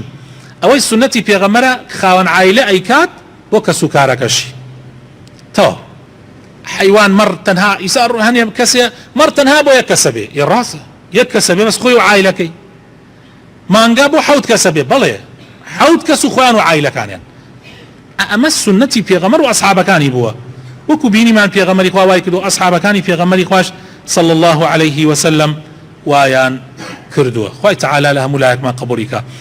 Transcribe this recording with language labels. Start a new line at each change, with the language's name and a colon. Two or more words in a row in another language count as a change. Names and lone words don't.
Central Kurdish: ئەوەی سنەتی پێغەمبەرە خاوەن عایلە ئەیکات بۆ کەس و کارەکەشی تەواو حیوان مەڕ تەنها ئیسار هەنێ کەسێ مەڕ تەنها بۆ یەک کەسە بێ ڕاستە یەک کەسە بێ بەس خۆی و عایلەکەی مانگا بۆ حەوت کەسە بێ بەڵێ حەوت کەس و خۆیان و عایلەکانیان ئەمە سنەتی پێغەمبەر و ئەسحابەکانی بووە وەکو بینیمان پێغەمبەری خوا وای کردو ئەسحابەکانی پێغەمبەری خوش
Arabic: صلى الله عليه وسلم
Central Kurdish: وایان کردووە خوای تعالی لە هەموو لایەکمان قبوڵی کە